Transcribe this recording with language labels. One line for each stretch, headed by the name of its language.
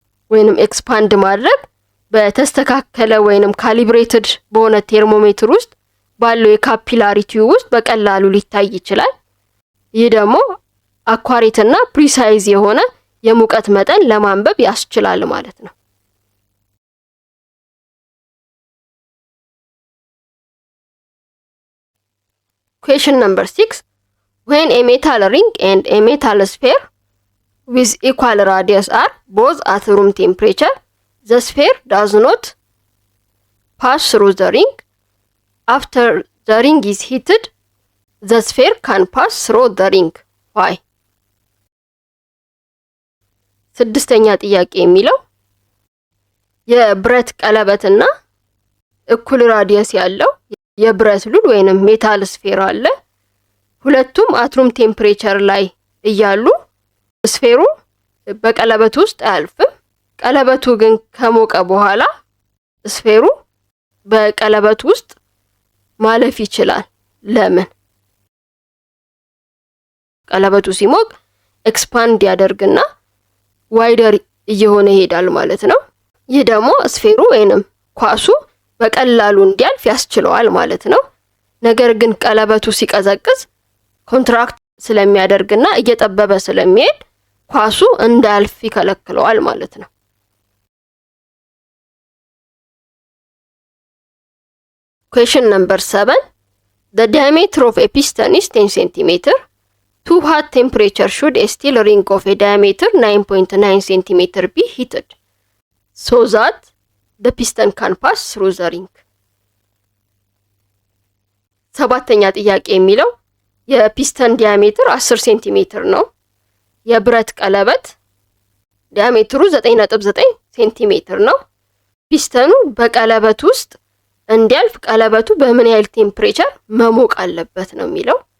Amharic: ወይንም ኤክስፓንድ ማድረግ በተስተካከለ ወይንም ካሊብሬትድ በሆነ ቴርሞሜትር ውስጥ ባለው የካፒላሪቲ ውስጥ በቀላሉ ሊታይ ይችላል። ይህ ደግሞ አኳሬት እና ፕሪሳይዝ የሆነ የሙቀት መጠን ለማንበብ ያስችላል ማለት ነው።
English: Question number 6. When a metal ring and a metal sphere with equal radius are both at room temperature, the sphere does not pass through the ring. After the ring is heated, the sphere can pass through the ring. Why?
Amharic: ስድስተኛ ጥያቄ የሚለው የብረት ቀለበትና እኩል ራዲየስ ያለው የብረት ሉል ወይንም ሜታል ስፌር አለ። ሁለቱም አትሩም ቴምፕሬቸር ላይ እያሉ ስፌሩ በቀለበቱ ውስጥ አያልፍም። ቀለበቱ ግን ከሞቀ በኋላ ስፌሩ በቀለበቱ ውስጥ ማለፍ ይችላል። ለምን? ቀለበቱ ሲሞቅ ኤክስፓንድ ያደርግና ዋይደር እየሆነ ይሄዳል ማለት ነው። ይህ ደግሞ ስፌሩ ወይንም ኳሱ በቀላሉ እንዲያልፍ ያስችለዋል ማለት ነው። ነገር ግን ቀለበቱ ሲቀዘቅዝ ኮንትራክት ስለሚያደርግና እየጠበበ ስለሚሄድ ኳሱ እንዳያልፍ ይከለክለዋል ማለት ነው።
English: Question number 7. The diameter of a piston is 10 cm. To what temperature should a steel ring of a diameter 9.9 cm be heated so that the piston can pass through the ring።
Amharic: ሰባተኛ ጥያቄ የሚለው የፒስተን ዲያሜትር 10 ሴንቲሜትር ነው። የብረት ቀለበት ዲያሜትሩ 9.9 ሴንቲሜትር ነው። ፒስተኑ በቀለበት ውስጥ እንዲያልፍ ቀለበቱ በምን ያህል ቴምፕሬቸር መሞቅ አለበት ነው የሚለው።